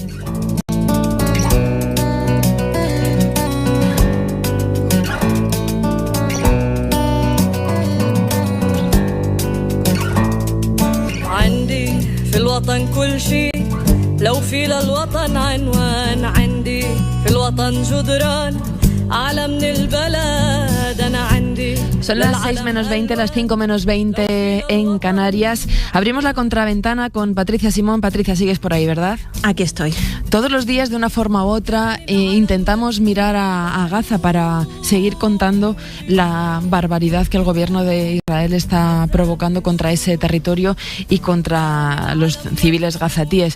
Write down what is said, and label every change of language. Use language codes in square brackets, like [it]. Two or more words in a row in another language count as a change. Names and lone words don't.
[ar] عندي في الوطن كل شيء لو في للوطن عنوان عندي في الوطن جدران أعلى من البلد أنا عندي. [es] Son las 6 menos 20, las 5 menos 20 en Canarias. Abrimos la contraventana con Patricia Simón. Patricia, sigues por ahí, ¿verdad? Aquí estoy. Todos los días, de una forma u otra, intentamos mirar a Gaza para seguir contando la barbaridad que el gobierno de Israel está provocando contra ese territorio y contra los civiles gazatíes.